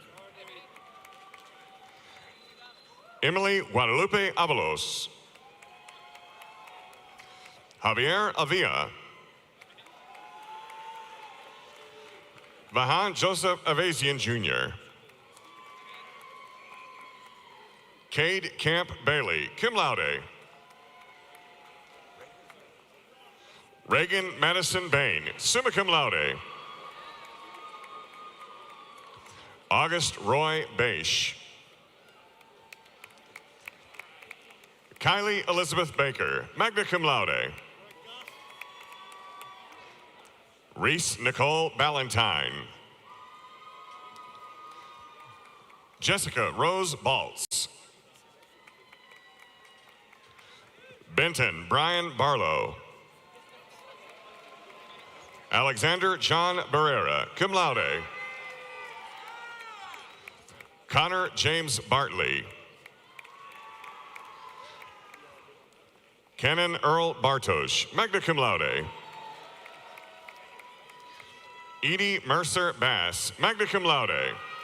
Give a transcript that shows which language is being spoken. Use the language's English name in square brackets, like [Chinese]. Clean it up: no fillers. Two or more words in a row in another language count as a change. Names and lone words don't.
[English] Emily Guadalupe Abalos. Javier Avila. Vahan Joseph Avazian Jr. Cade Camp Bailey, [Latin] cum laude. [English] Reagan Madison Bain, [Latin] summa cum laude. [English] August Roy Beisch. Kylie Elizabeth Baker, [Latin] magna cum laude. [English] Reese Nicole Ballantyne. Jessica Rose Baltz. Benton Brian Barlow. Alexander John Barrera, [Latin] cum laude. [English] Connor James Bartley. Canon Earl Bartosh, [Latin] magna cum laude. [English] Edie Mercer Bass, [Latin] magna cum laude.